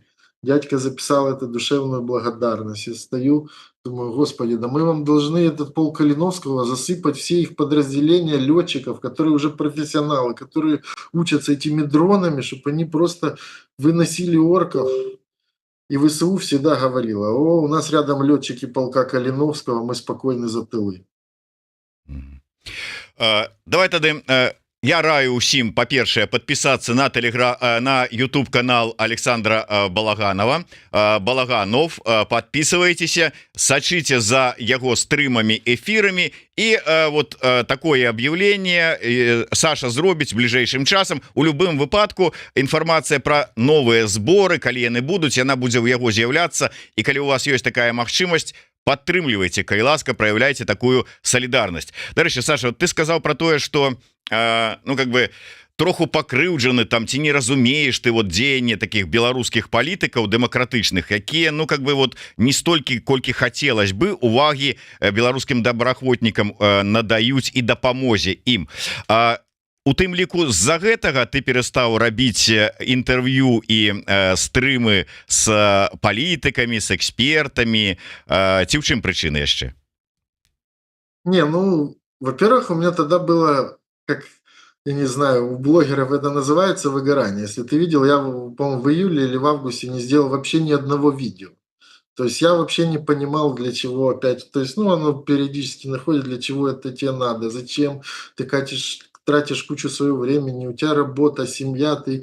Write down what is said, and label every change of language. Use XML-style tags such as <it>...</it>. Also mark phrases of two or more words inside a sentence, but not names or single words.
<ru>Дядька записал эту душевную благодарность. Я стою, думаю, господи, да мы вам должны этот полк Калиновского засыпать все их подразделения летчиков, которые уже профессионалы, которые учатся этими дронами, чтобы они просто выносили орков. И ВСУ всегда говорила, о, у нас рядом летчики полка Калиновского, мы спокойны за тылы.</ru> <be>Давай тады я раю усім, па-першае,</be> <ru>подписаться на на YouTube канал Александра Балаганова, Балаганов, подписывайтесь,</ru> <be>сачите за яго стрымами,</be> <ru>эфирами, и вот такое объявление Саша</ru> <be>зробіць бліжэйшым часам. У любым выпадку інфармацыя про новыя зборы, калі яны будуць, яна будзе ў яго з'яўляцца, і калі у вас ёсць такая магчымасць, подтрымлівайте, калі ласка,</be> <ru>проявляйте такую солидарность.</ru> <be>Дарэчы, Саша,</be> <ru>вот ты сказал</ru> <be>про тое, что</be> <ru>ну как бы</ru> <be>троху пакрыўджаны там, ці не разумееш ты вот дзеянне таких беларускіх палітыкаў дэмакратычных, якія</be> <ru>ну как бы вот</ru> <be>не столькі, колькі хацелось бы увагі беларускім добраахвотнікам надаюць і дапамозе ім. У тым ліку з-за гэтага ты перастаў рабіць інтэрв'ю і стрымы с палітыкамі, с экспертамі, ці ў чым прычына яшчэ?</be> <ru>Не, ну, во-первых, у меня тогда было, как, я не знаю, у блогеров это называется выгорание. Если ты видел, я, по-моему, в июле или в августе не сделал вообще ни одного видео. То есть я вообще не понимал, для чего опять. То есть, ну, оно периодически находит, для чего это тебе надо, зачем ты тратишь кучу своего времени, у тебя работа, семья, ты...</ru>